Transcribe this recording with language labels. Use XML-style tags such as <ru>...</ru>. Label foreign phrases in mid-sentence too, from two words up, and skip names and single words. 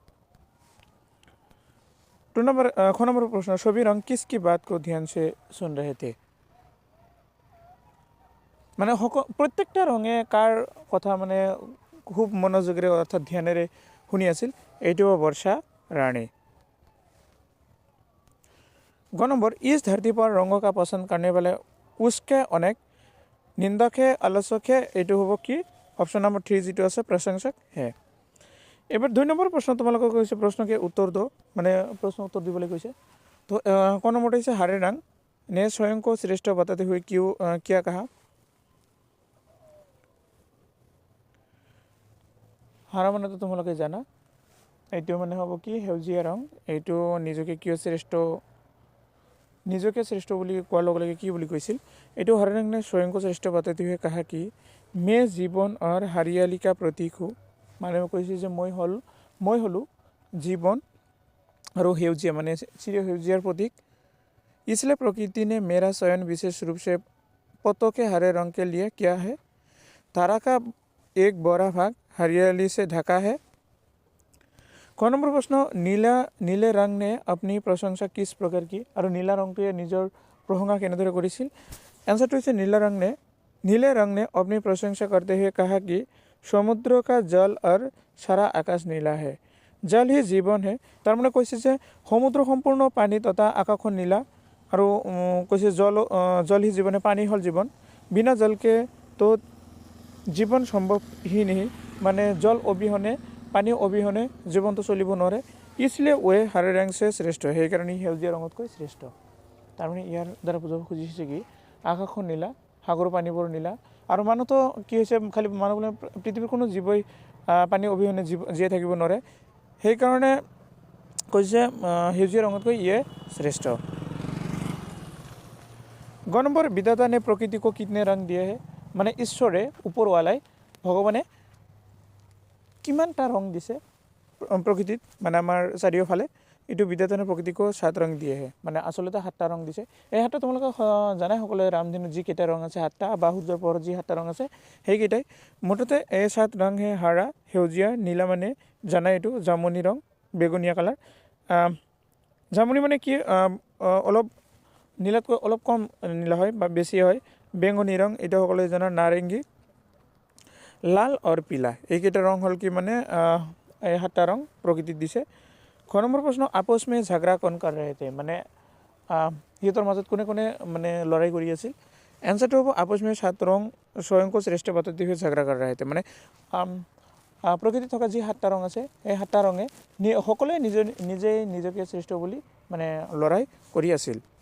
<as>2 নম্বৰ খ নম্বৰ প্ৰশ্ন</as> <hi>सभी रंग किसकी बात को ध्यान से सुन रहे थे,</hi> <as>মানে প্ৰত্যেকটা ৰঙে কাৰ কথা মানে খুব মনোযোগেৰে অৰ্থাৎ ধ্যানেৰে শুনি আছিল। এইটো বৰ্ষা ৰাণী।</as> <hi>ग नंबर इस धरती पर रंगों का पसंद करने वाले उसके अनेक निंदक है आलोचक है,</hi> <as>এইটো হ'ব কি অপশ্যন নম্বৰ 3 যিটো আছে প্ৰশংসক হে। এবাৰ 2 নম্বৰ প্ৰশ্ন তোমালোকক কৈছে</as> <hi>प्रश्न के उत्तर दो,</hi> <as>মানে প্ৰশ্ন উত্তৰ দিবলৈ কৈছে। তো ক নম্বৰটো হৈছে</as> <hi>हरे रंग ने स्वयं को श्रेष्ठ बताते हुए क्यों क्या कहा।</hi> <as>हरा मानेতো তোমালোকে জানা, এইটো মানে হ'ব কি সেউজীয়া ৰং। এইটো নিজকে কিয় শ্ৰেষ্ঠ বুলি কোৱাৰ লগে লগে কি বুলি কৈছিল।</as> <hi>এইটো हरे रंग ने स्वयं को श्रेष्ठ बताते हुए कहा कि मैं जीवन और हरियाली का प्रतीक हूँ,</hi> <as>মানে কৈছে যে মই হলো জীৱন আৰু সেউজীয়া মানে চিৰ সেউজীয়াৰ প্ৰতীক।</as> <hi>इसलिए प्रकृति ने मेरा चयन विशेष रूप से पत्तों के हरे रंग के लिए किया है। तारा का एक बड़ा भाग हरियाली से ढका है।</hi> <as>ক নম্বৰ প্ৰশ্ন</as> <hi>नीले रंग ने अपनी प्रशंसा किस प्रकार की,</hi> <as>আৰু নীলা ৰংটোৱে নিজৰ প্ৰশংসা কেনেদৰে কৰিছিল। এনসাৰটো হৈছে</as> <hi>नीले रंग ने अपनी प्रशंसा करते हुए कहा कि समुद्र का जल और सारा आकाश नीला है, जल ही जीवन है।</hi> <as>তাৰ মানে কৈছে যে সমুদ্ৰ সম্পূৰ্ণ পানী তথা আকাশখন নীলা, আৰু কৈছে</as> <hi>जल ही जीवन,</hi> <as>পানী হ'ল জীৱন,</as> <hi>बिना जल के तो जीवन संभव ही नहीं,</hi> <as>মানে জল অবিহনে পানী অবিহনে জীৱনটো চলিব নোৱাৰে।</as> <hi>इसलिए वे हरे रंग से श्रेष्ठ,</hi> <as>সেইকাৰণে সেউজীয়া ৰঙতকৈ শ্ৰেষ্ঠ। তাৰমানে ইয়াৰ দ্বাৰা বুজাব খুজিছে কি আকাশখন নীলা, সাগৰৰ পানীবোৰ নীলা, আৰু মানুহতো কি হৈছে খালি মানুহ বোলে পৃথিৱীৰ কোনো জীৱই পানী অবিহনে জীয়াই থাকিব নোৱাৰে। সেইকাৰণে কৈছে সেউজীয়া ৰঙতকৈ ইয়ে শ্ৰেষ্ঠ। গ নম্বৰ</as> <hi>বিধাতা ने प्रकृति को कितने रंग दिए है,</hi> <as>মানে ঈশ্বৰে ওপৰৱালাই ভগৱানে কিমানটা ৰং দিছে প্ৰকৃতিত, মানে আমাৰ চাৰিওফালে। এইটো</as> <hi>विधाता ने प्रकृति को 7 रंग दिए हैं,</hi> <as>মানে আচলতে 7টা ৰং দিছে। এই 7টা তোমালোকে জানাই সকলোৱে, ৰামধেনু যি কেইটা ৰং আছে 7টা, বা সূৰ্যৰ পোহৰত যি 7টা ৰং আছে সেইকেইটাই। মুঠতে এই 7</as> <hi>रंग हैं हरा,</hi> <as>সেউজীয়া, নীলা মানে জানাই এইটো জামুনি ৰং, বেগুনীয়া কালাৰ। জামুনি মানে কি অলপ নীলাতকৈ অলপ কম নীলা হয় বা বেছি হয়। বেঙুনী ৰং এইটো সকলোৱে জানা, নাৰেংগী,</as> <hi>लाल और पीला,</hi> <as>এইকেইটা ৰং হ'ল কি মানে এই 7টা ৰং প্ৰকৃতিত দিছে। খ নম্বৰ প্ৰশ্ন</as> <hi>आपस में झगड़ा कौन कर रहे थे,</hi> <as>মানে সিহঁতৰ মাজত কোনে কোনে মানে লৰাই কৰি আছিল। এনসাৰটো হ'ব</as> <hi>आपस में 7 रंग स्वयं को श्रेष्ठ बताते हुए झगड़ा कर रहे थे,</hi> <as>মানে প্ৰকৃতিত থকা যি 7টা ৰং আছে এই 7টা ৰঙে সকলোৱে নিজকে শ্ৰেষ্ঠ বুলি মানে লৰাই কৰি আছিল।</as>